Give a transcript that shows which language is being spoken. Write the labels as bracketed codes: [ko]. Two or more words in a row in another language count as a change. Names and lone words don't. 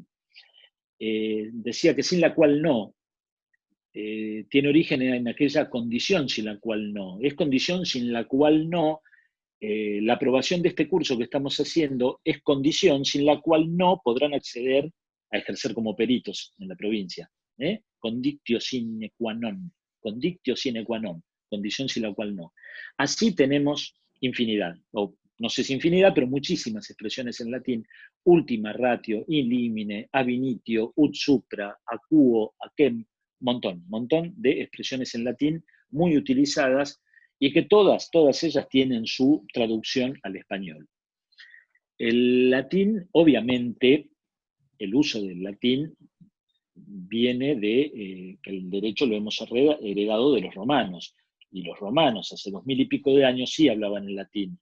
[es] Decía que sin la cual no, tiene origen en aquella condición sin la cual no. Es condición sin la cual no. La aprobación de este curso que estamos haciendo es condición sin la cual no podrán acceder a ejercer como peritos en la provincia. [la] Condictio sine qua non. Condictio sine qua non. [es] Condición sin la cual no. Así tenemos infinidad, o no sé si infinidad, pero muchísimas expresiones en latín: [la] ultima ratio, in limine, ab initio, ut supra, acuo, aquem, [es] montón de expresiones en latín muy utilizadas y que todas ellas tienen su traducción al español. El latín, obviamente, el uso del latín viene de que el derecho lo hemos heredado de los romanos, y los romanos hace 2000 y pico de años sí hablaban el latín.